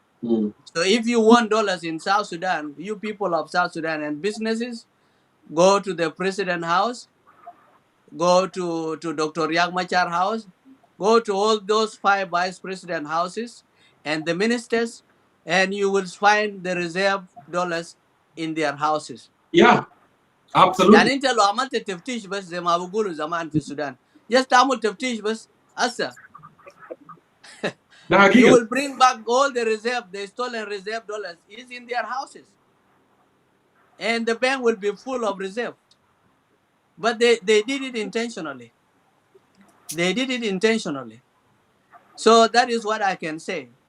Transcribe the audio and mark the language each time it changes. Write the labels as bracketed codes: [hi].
[en] So if you want dollars in South Sudan, you people of South Sudan and businesses, go to the president house, go to Dr. Riek Machar house, go to all those 5 vice president houses and the ministers, and you will find the reserve dollars in their houses. Yeah, absolutely. [ar] يعني انت لو عملت تفتيش بس زي ما بقولوا زمان في السودان، just تعمل تفتيش بس هسه. [en] You will bring back all the stolen reserve dollars is in their houses. And the bank will be full of reserve. But they did it intentionally. They did it intentionally. So that is what I can say.